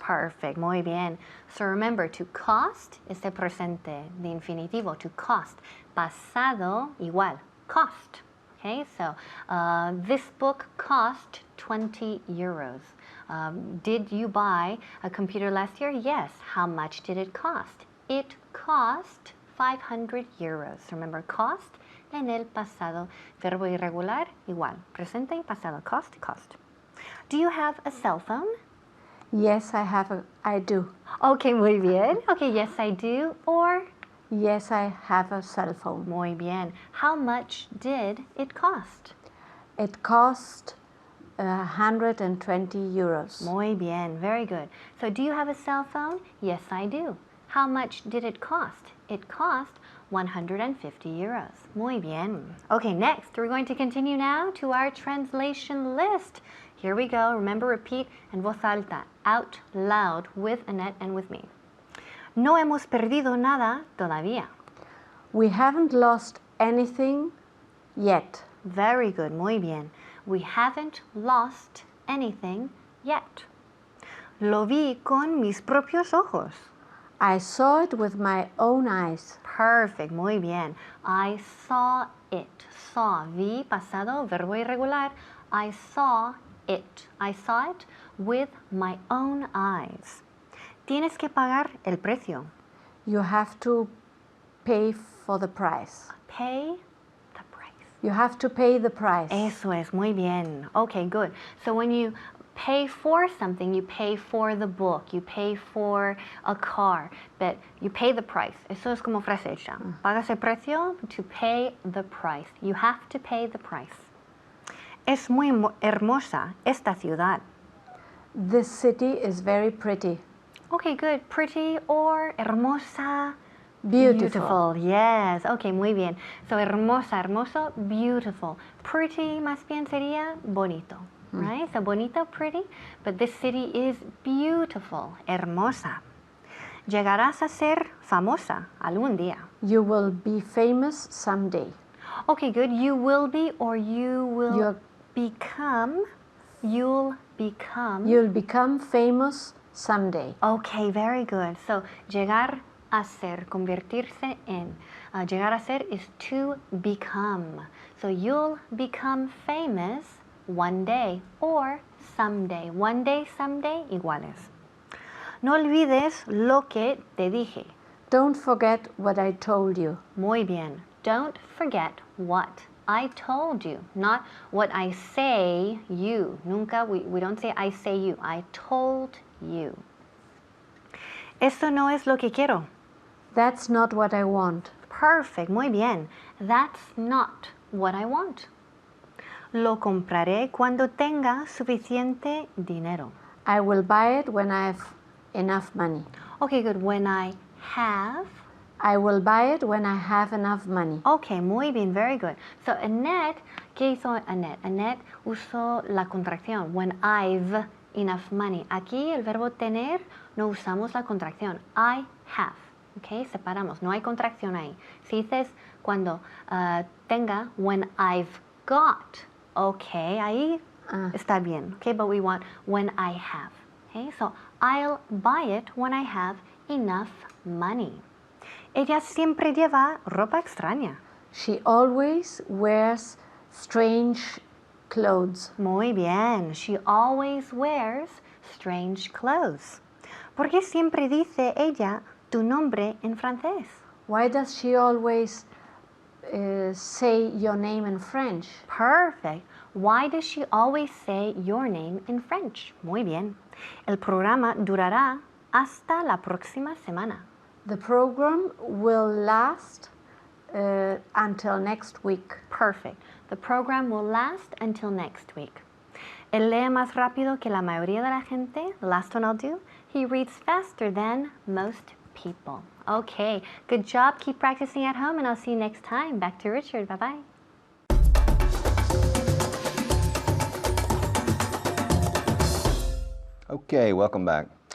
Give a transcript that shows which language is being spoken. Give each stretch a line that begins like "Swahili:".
English: Perfect,
Spanish: muy bien.
English: So remember, to cost is the
Spanish: presente de infinitivo,
English: to cost.
Spanish: Pasado, igual,
English: cost. Okay, so this book cost 20 euros. Did you buy a computer last year? Yes. How much did it cost? It cost 500 euros. Remember,
Spanish: cost en el pasado. Verbo irregular, igual. Presente y pasado.
English: Cost, cost. Do you have a cell phone? Yes, I do. Okay,
Spanish: muy bien.
English: Okay, yes, I do. Or, Yes, I have a cell phone.
Spanish: muy bien.
English: How much did it cost? It cost 120 euros.
Spanish: Muy bien,
English: very good. So do you have a cell phone? Yes, I do. How much did it cost? It cost 150 euros.
Spanish: Muy bien.
English: Okay, next, we're going to continue now to our translation list. Here we go. Remember, repeat
Spanish: en voz alta,
English: out loud, with Annette and with me.
Spanish: No hemos perdido nada todavía.
English: We haven't lost anything yet. Very good,
Spanish: muy bien.
English: We haven't lost anything yet.
Spanish: Lo vi con mis propios ojos.
English: I saw it with my own eyes. Perfect,
Spanish: muy bien.
English: I saw it.
Spanish: Saw, vi, pasado, verbo irregular.
English: I saw it. I saw it with my own eyes.
Spanish: Tienes que pagar el precio.
English: You have to pay for the price. Pay the price. You have to pay the price.
Spanish: Eso es, muy bien.
English: Okay, good. So when you pay for something, you pay for the book, you pay for a car, but you pay the price.
Spanish: Eso es como frase hecha. Pagas el precio,
English: to pay the price. You have to pay the price.
Spanish: Es muy hermosa esta ciudad.
English: This city is very pretty. Okay, good. Pretty or hermosa? Beautiful. Yes. Okay,
Spanish: muy bien.
English: So hermosa, hermoso, beautiful. Pretty
Spanish: más bien sería bonito.
English: Right? So bonito, pretty, but this city is beautiful, hermosa.
Spanish: Llegarás a ser famosa algún día.
English: You will be famous someday. Okay, good. You will be or you will You're- become. You'll become. You'll become famous someday. Okay, very good. So
Spanish: llegar a ser, convertirse en. Llegar a ser
English: is to become. So you'll become famous one day or someday. One day, someday,
Spanish: iguales. No olvides lo que te dije.
English: Don't forget what I told you.
Spanish: Muy bien.
English: Don't forget what I told you, not what I say you.
Spanish: Nunca,
English: we don't say I say you. I told you.
Spanish: Esto no es lo que quiero.
English: That's not what I want. Perfect.
Spanish: Muy bien.
English: That's not what I want.
Spanish: Lo compraré cuando tenga suficiente dinero.
English: I will buy it when I have enough money. Okay, good. When I have. I will buy it when I have enough money. Okay,
Spanish: muy bien,
English: very good.
Spanish: So Annette, ¿qué hizo Annette? Annette usó la contracción.
English: When I've enough money.
Spanish: Aquí el verbo tener no usamos la contracción.
English: I have.
Spanish: Okay, separamos. No hay contracción ahí. Si dices cuando tenga,
English: when I've got.
Spanish: Okay, ahí está bien.
English: Okay, but we want when I have. Okay, so I'll buy it when I have enough money.
Spanish: Ella siempre lleva ropa extraña.
English: She always wears strange clothes.
Spanish: Muy bien.
English: She always wears strange clothes.
Spanish: ¿Por qué siempre dice ella tu nombre en francés?
English: Why does she always say your name in French? Perfect. Why does she always say your name in French?
Spanish: Muy bien. El programa durará hasta la próxima semana.
English: The program will last until next week. Perfect. The program will last until next week.
Spanish: Él lee más rápido que la mayoría de la gente.
English: The last one I'll do. He reads faster than most people. Okay, good job. Keep practicing at home and I'll see you next time. Back to Richard. Bye-bye. Okay, welcome back.